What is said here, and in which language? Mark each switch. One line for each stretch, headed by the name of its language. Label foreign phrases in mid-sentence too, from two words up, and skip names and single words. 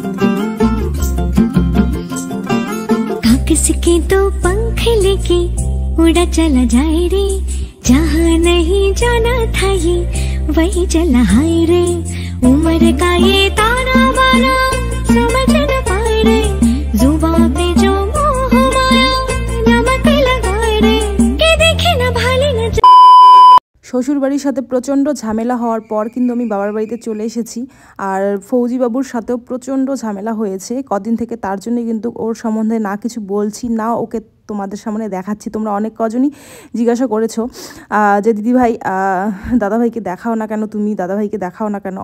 Hindi: किसके तो पंख लेके उड़ा चला जाए रे, जहाँ नहीं जाना था ये वही चला हाय रे। उम्र का ये ताना बाना समझ न पाए रे, जुबान पे जो मोह माया नमक लगाए रे, के देखे न भाले न।
Bangla: শ্বশুর বাড়ির সাথে প্রচণ্ড ঝামেলা হওয়ার পর কিন্তু আমি বাবার বাড়িতে চলে এসেছি। আর ফৌজি বাবুর সাথেও প্রচণ্ড ঝামেলা হয়েছে কদিন থেকে, তার জন্য কিন্তু ওর সম্বন্ধে না কিছু বলছি না ওকে তোমাদের সামনে দেখাচ্ছি। তোমরা অনেক কজনই জিজ্ঞাসা করেছো যে দিদিভাই দাদাভাইকে দেখাও না কেন, তুমি দাদাভাইকে দেখাও না কেন।